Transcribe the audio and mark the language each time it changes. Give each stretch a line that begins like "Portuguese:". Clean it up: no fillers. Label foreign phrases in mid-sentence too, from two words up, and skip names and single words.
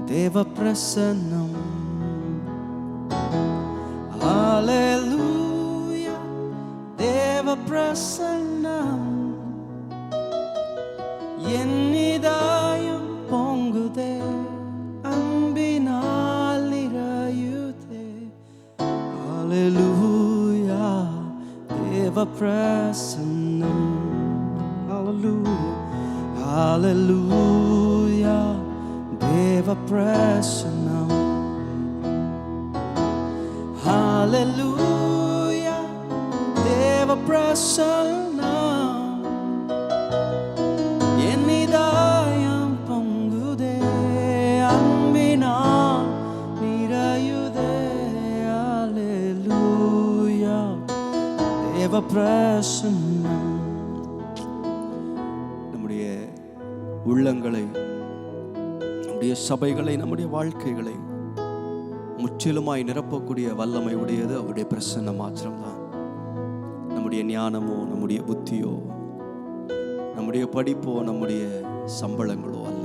Tamil: தேவ பிரசன்னம். ஹalleluya தேவ பிரசன்னம் என் இதயம் பொங்குதே, அன்பினால் நிறையுதே. ஹalleluya தேவ பிரசன்னம். ஹல்லேலூயா, ஹல்லேலூயா, தேவ பிரசன்னம். ஹல்லேலூயா, தேவ பிரசன்னம். என் இதயம் பொங்குதே, அன்பினால் நிறையுதே. ஹல்லேலூயா, தேவ பிரசன்னம். உள்ளங்களை, நம்முடைய சபைகளை, நம்முடைய வாழ்க்கைகளை முற்றிலுமாய் நிரப்பக்கூடிய வல்லமை உடையது அவருடைய பிரசன்னம் மாத்திரம்தான். நம்முடைய ஞானமோ, நம்முடைய புத்தியோ, நம்முடைய படிப்போ, நம்முடைய சம்பளங்களோ அல்ல.